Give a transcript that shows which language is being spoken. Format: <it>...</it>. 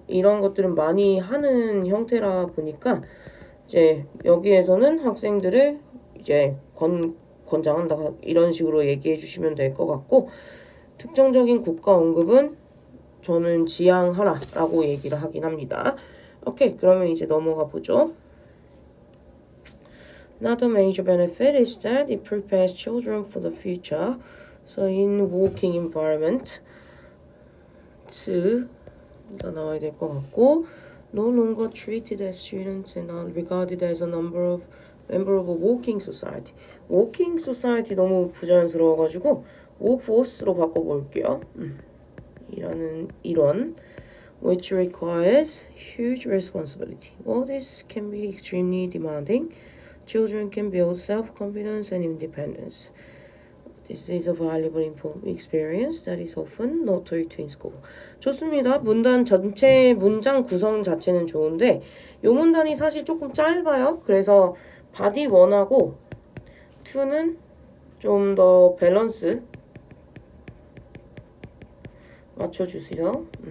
<ko>이런 것들은 많이 하는 형태라 보니까 이제 여기에서는 학생들을 이제 권장한다 이런 식으로 얘기해 주시면 될 것 같고 특정적인 국가 언급은 저는 지양하라 라고 얘기를 하긴 합니다. 오케이, 그러면 이제 넘어가 보죠.</ko> <en>Another major benefit is that it prepares children for the future. So in working environment</en> <ko>가 나와야 될 것 같고</ko> <en>no longer treated as students and are regarded as a member of a working society. working society</en> <ko>너무 부자연스러워가지고 workforce로 바꿔볼게요. 이런</ko> <en>which requires huge responsibility. While this can be extremely demanding, children can build self-confidence and independence. This is a valuable experience that is often not taught in school.</en> <ko>좋습니다. 문단 전체 문장 구성 자체는 좋은데 이 문단이 사실 조금 짧아요. 그래서 body 1하고 2는 좀 더 밸런스 맞춰주세요.</ko>